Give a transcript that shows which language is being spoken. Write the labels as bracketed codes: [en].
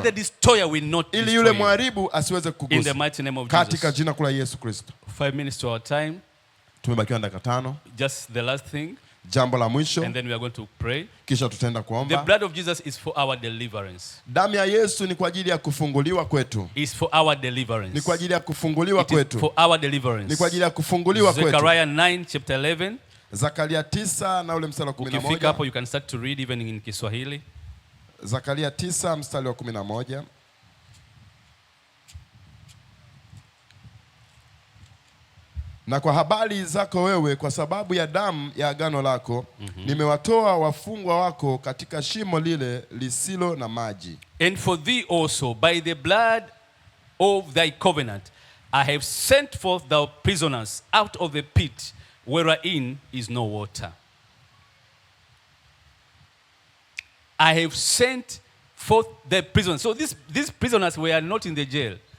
[en] So that the destroyer will not destroy. [sw] Ili yule mharibu asiweze kukugusa. [en] In the mighty name of Jesus. [sw] Katika jina la Yesu Kristo. [en] 5 minutes to our time. [sw] Tumebakiwa dakika 5. [en] Just the last thing. [sw] Jambo la mwisho. [en] And then we are going to pray. [sw] Kisha tutaenda kuomba. [en] The blood of Jesus is for our deliverance. [sw] Damu ya Yesu ni kwa ajili ya kufunguliwa kwetu. [en] Is for our deliverance. [sw] Ni kwa ajili ya kufunguliwa kwetu. [en] For our deliverance. [sw] Ni kwa ajili ya kufunguliwa kwetu. [en] Zechariah 9 chapter 11. [sw] Zakaria 9 na ule mstari wa 11. Ukifika hapo [en] you can start to read even in Kiswahili. [sw] Zakaria 9 mstari wa 11. Na kwa habari zako wewe, kwa sababu ya damu ya agano lako, nimewatoa wafungwa wako katika shimo lile lisilo na maji. [en] And for thee also, by the blood of thy covenant, I have sent forth thou prisoners out of the pit wherein is no water. I have sent forth the prisoners. So these prisoners were not in the jail.